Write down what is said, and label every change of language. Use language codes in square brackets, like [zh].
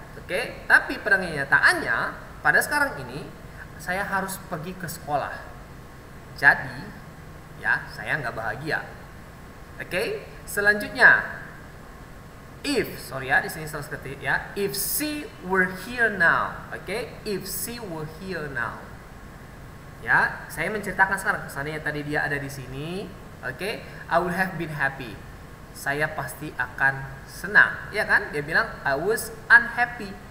[id] Oke, tapi pada kenyataannya, pada sekarang ini saya harus pergi ke sekolah. Jadi, ya, saya nggak bahagia. Oke, selanjutnya, if, sorry ya, di sini salah ketik ya, [en] if she were here now. [id] Oke, [en] if she were here now. [id] Ya, saya menceritakan sekarang, kesannya tadi dia ada di sini. [en] Oke, I would have been happy. [id] Saya pasti akan senang, ya kan? Dia bilang [en] I was unhappy.